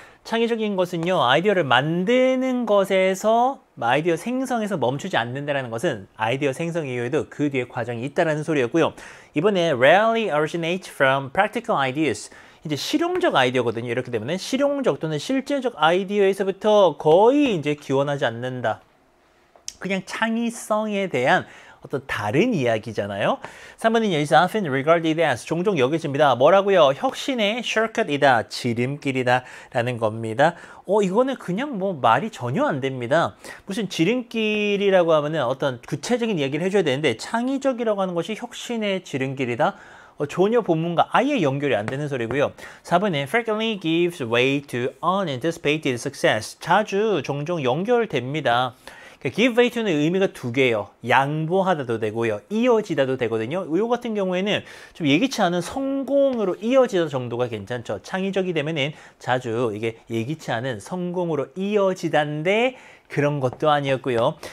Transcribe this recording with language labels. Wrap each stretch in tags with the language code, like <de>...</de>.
<ko>창의적인 것은요, 아이디어를 만드는 것에서 아이디어 생성에서 멈추지 않는다는 것은 아이디어 생성 이후에도 그 뒤에 과정이 있다는 소리였고요. 이번에</ko> <en>rarely originate from practical ideas.</en> <ko>이제 실용적 아이디어거든요. 이렇게 되면 실용적 또는 실제적 아이디어에서부터 거의 이제 기원하지 않는다. 그냥 창의성에 대한 어떤 다른 이야기잖아요. 3번은</ko> <en>is often regarded as</en> <ko>종종 여겨집니다. 뭐라고요? 혁신의 shortcut이다. 지름길이다. 라는 겁니다. 이거는 그냥 뭐 말이 전혀 안 됩니다. 무슨 지름길이라고 하면은 어떤 구체적인 이야기를 해줘야 되는데 창의적이라고 하는 것이 혁신의 지름길이다. 전혀 본문과 아예 연결이 안 되는 소리고요. 4번은</ko> <en>frequently gives way to unanticipated success.</en> <ko>자주 종종 연결됩니다.</ko> <en>give way to</en> <ko>는 의미가 두 개예요. 양보하다도 되고요. 이어지다도 되거든요. 이 같은 경우에는 좀 예기치 않은 성공으로 이어지다 정도가 괜찮죠. 창의적이 되면은 자주 이게 예기치 않은 성공으로 이어지다인데 그런 것도 아니었고요.</ko>